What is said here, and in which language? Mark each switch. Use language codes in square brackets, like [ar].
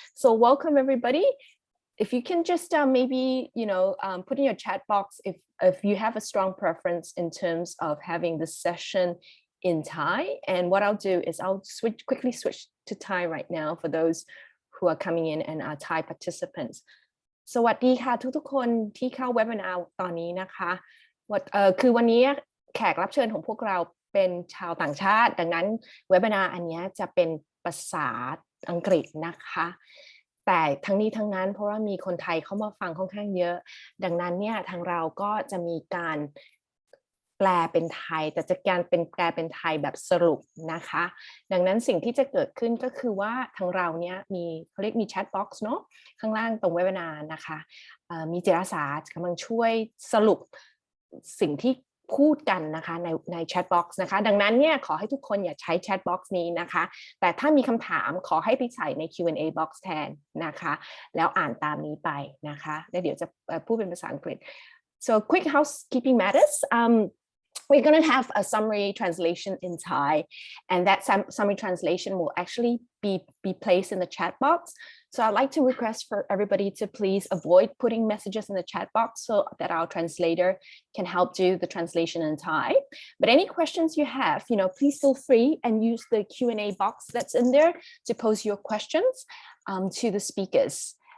[en] So welcome everybody. If you can just maybe, put in your chat box if you have a strong preference in terms of having the session in Thai. And what I'll do is I'll quickly switch to Thai right now for those who are coming in and are Thai participants. [th] สวัสดีค่ะทุกๆคนที่เข้าเว็บนาตอนนี้นะคะคือวันนี้แขกรับเชิญของพวกเราเป็นชาวต่างชาติดังนั้นเว็บนาอันนี้จะเป็นภาษาอังกฤษนะคะแต่ทั้งนี้ทั้งนั้นเพราะว่ามีคนไทยเข้ามาฟังค่อนข้างเยอะดังนั้นเนี่ยทางเราก็จะมีการ แปลเป็นไทยแต่จะการเป็นแปลเป็นไทยแบบสรุปนะคะดังนั้นสิ่งที่จะเกิดขึ้นก็คือว่าทางเราเนี่ยเขาเรียกมีแชทบ็อกซ์เนาะข้างล่างตรงเว็บนานะคะมีจิตอาสากำลังช่วยสรุป สิ่งที่พูดกันนะคะในแชทบ็อกซ์นะคะดังนั้นเนี่ยขอให้ทุกคนอย่าใช้แชทบ็อกซ์นี้นะคะแต่ถ้ามีคำถามขอให้ไปใส่ใน Q&A box แทนนะคะแล้วอ่านตามนี้ไปนะคะแล้วเดี๋ยวจะพูดเป็นภาษาอังกฤษ [en] so quick housekeeping matters we're going to have a summary translation in Thai, and that summary translation will actually be placed in the chat box. So I'd like to request for everybody to please avoid putting messages in the chat box so that our translator can help do the translation in Thai. But any questions you have, please feel free and use the Q&A box that's in there to pose your questions to the speakers.